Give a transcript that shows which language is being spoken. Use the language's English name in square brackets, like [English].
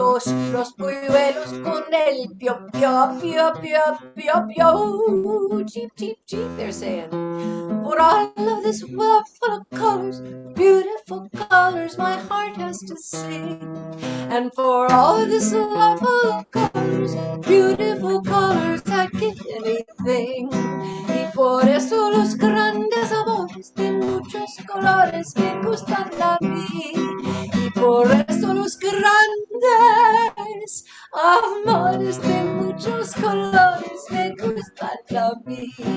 [Spanish] juntos los polluelos con el pio pio pio pio pio pio. [English] Cheep cheep cheep, they're saying. For all of this world full of colors, beautiful colors, my heart has to sing. And for all of this love full of colors, beautiful colors, I'd give anything. [Spanish] Y por eso los grandes amores de muchos colores me gustan a mí. Y por eso los grandes amores de muchos colores me gustan a mí.